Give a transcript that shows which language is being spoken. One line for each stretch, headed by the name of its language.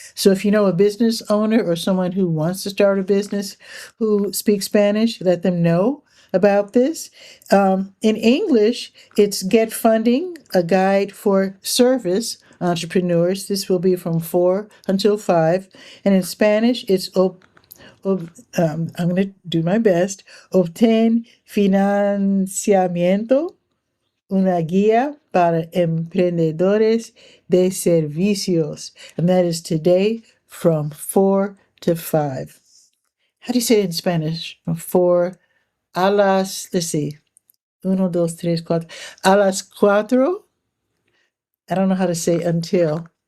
English: So if you know a business owner or someone who wants to start a business who speaks Spanish, let them know about this. In English, it's Get Funding, a guide for service entrepreneurs. This will be from 4 until 5. And in Spanish, it's I'm going to do my best.
Spanish: Obtén financiamiento, una guía para emprendedores de servicios.
English: And that is today from 4 to 5. How do you say it in Spanish? From 4 a las, let's see, 1, 2, 3, 4, a las 4 I don't know how to say until.